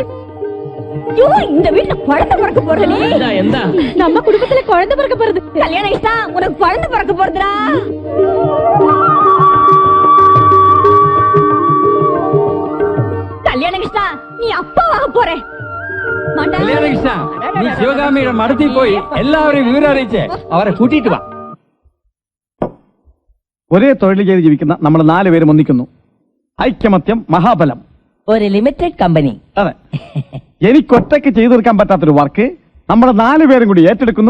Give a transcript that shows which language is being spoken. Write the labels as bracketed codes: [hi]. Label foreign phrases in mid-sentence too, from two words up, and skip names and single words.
[ta] ஐயோ, இந்த வீட்டுல குழந்தை பிறக்க போறது. [ml] എന്താ [ta] நம்ம குடும்பத்துல குழந்தை பிறக்க போறது. கல்யாணம் இஷ்டா, உனக்கு குழந்தை பிறக்க போறதுடா. கல்யாணம் இஷ்டா, நீ அப்பாவாக போற. [ml] കല്യാണകൃഷ്ണ, നീ ശിവകാമിയുടെ മടത്തിൽ പോയി എല്ലാവരെയും വിവരം അറിയിച്ച് അവരെ കൂട്ടിയിട്ട് വാ. ഒരേ തൊഴിൽ ചെയ്ത് ജീവിക്കുന്ന നമ്മൾ 4 പേരും ഒന്നിക്കുന്നു. ഐക്യമത്യം മഹാബലം. ഒരു [en] limited company. [ml] അതെ, എനിക്കൊറ്റയ്ക്ക് ചെയ്തു തീർക്കാൻ പറ്റാത്തൊരു വർക്ക് നമ്മൾ 4 പേരും കൂടി ഏറ്റെടുക്കുന്നു.